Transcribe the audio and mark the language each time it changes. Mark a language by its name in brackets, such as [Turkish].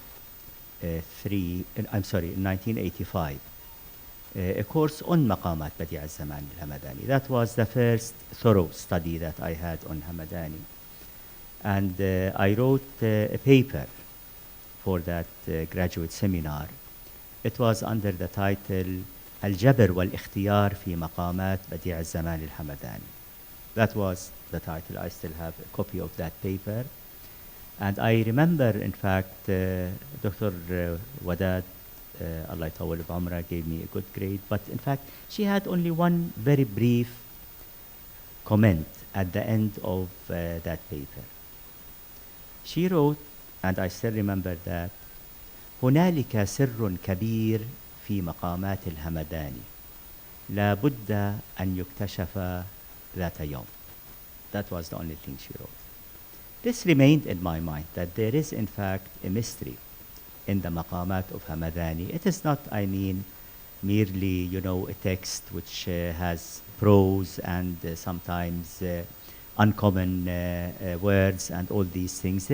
[English] 1983, I'm sorry, in 1985, a course on Maqāmāt Badīʿ al-Zamān al-Hamadhānī. That was the first thorough study that I had on Hamadhānī. And I wrote a paper for that graduate seminar. It was under the title [Arabic] الجبر والاختيار في مقامات بديع الزمان الحمداني. [English] That was the title. I still have a copy of that paper. And I remember, in fact, Dr. Wadad, Allah Tawal Bamra, gave me a good grade. But in fact, she had only one very brief comment at the end of that paper. She wrote, and I still remember that, [Arabic] هنالك سر كبير في مقامات الهمداني لا بد أن يكتشف ذات يوم. [English] That was the only thing she wrote. This remained in my mind, that there is in fact a mystery in the Maqāmāt of Hamadhānī. It is not, I mean, merely, you know, a text which has prose and sometimes uncommon words and all these things.